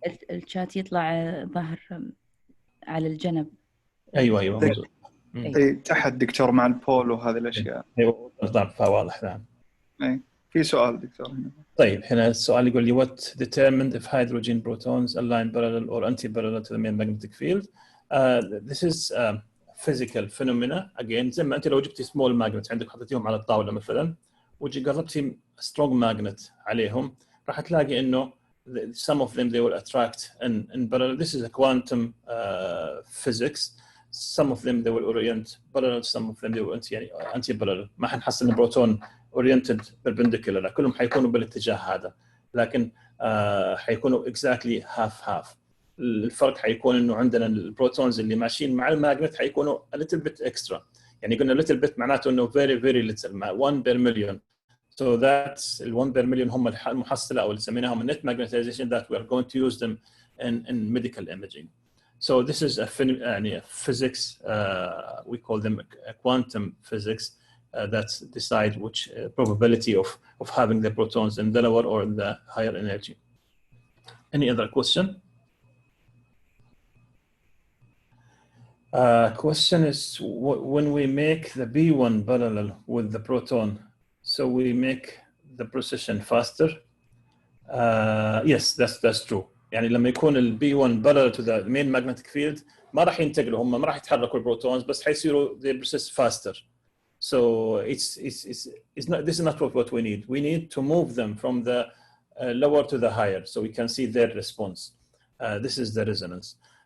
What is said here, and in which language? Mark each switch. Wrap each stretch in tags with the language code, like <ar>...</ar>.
<ar>الشات يطلع ظهر على الجنب. ايوه موجود. تحت دكتور مع البول وهذه الاشياء. ايوه واضح الان. اي في سؤال دكتور هنا. طيب هنا السؤال يقول لي</ar> <en>what determined if hydrogen protons align parallel or anti-parallel to the main magnetic field. This is physical phenomena.</en> <ar>Again زي ما أنت لو جبتي</ar> <en>small magnet</en> <ar>عندك حطيتيهم على الطاولة مثلا وجي قربتي</ar> <en>strong magnet</en> <ar>عليهم راح تلاقي إنه</ar> <en>some of them they will attract in parallel. This is a quantum physics. Some of them they will orient parallel, some of them they will anti-parallel.</en> <ar>ما حنحصل البروتون</ar> <en>oriented perpendicular</en> <ar>لا كلهم حيكونوا بالاتجاه هذا لكن حيكونوا</ar> <en>exactly half.</en> <ar>الفرق حيكون إنه عندنا البروتونز اللي ماشيين مع الماجنت حيكونوا</ar> <en>a little bit extra.</en> <ar>يعني قلنا</ar> <en>little bit</en> <ar>معناته إنه</ar> <en>very little 1 per million. So that's ال 1 per million</en> <ar>هم المحصلة أو اللي سميناهم</ar> <en>net magnetization that we are going to use them in medical imaging. So this is a physics, we call them quantum physics that decide which probability of having the protons in the lower or in the higher energy. Any other question? Question is when we make the B1 parallel with the proton, so we make the precession faster. Yes, that's true.</en> <ar>يعني لما يكون ال</ar> <en>B1 parallel to the main magnetic field</en> <ar>ما راح ينتقلوا هم ما راح يتحركوا البروتونز بس حيصيروا</ar> <en>they persist faster. So it's not, this is not what we need. We need to move them from the lower to the higher so we can see their response. This is the resonance.</en>